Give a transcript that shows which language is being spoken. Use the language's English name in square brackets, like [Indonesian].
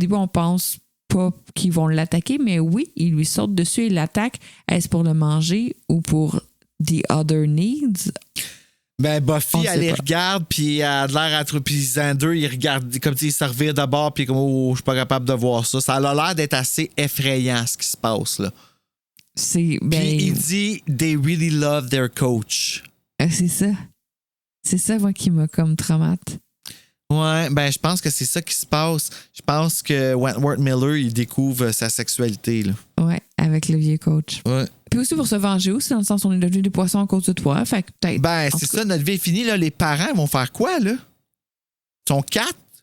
[French] Au début, on pense pas qu'ils vont l'attaquer, mais oui, ils lui sautent dessus et l'attaquent. Est-ce pour le manger ou pour [English] the other needs? [French] Buffy, elle les regarde, puis elle a l'air à... Puis Xander, il regarde comme s'il se revire de bord, puis comme, je suis pas capable de voir ça. Ça a l'air d'être assez effrayant, ce qui se passe, là. Puis il dit, [English] they really love their coach. [French] C'est ça. C'est ça, moi, qui m'a comme traumate. Ouais, je pense que c'est ça qui se passe. Je pense que Wentworth Miller, il découvre sa sexualité, là. Ouais, avec le vieux coach. Ouais. Puis aussi pour se venger aussi, dans le sens où on est devenu des poissons à cause de toi. Fait que peut-être. C'est ça, notre vie est finie, là. Les parents vont faire quoi, là? Ils sont 4?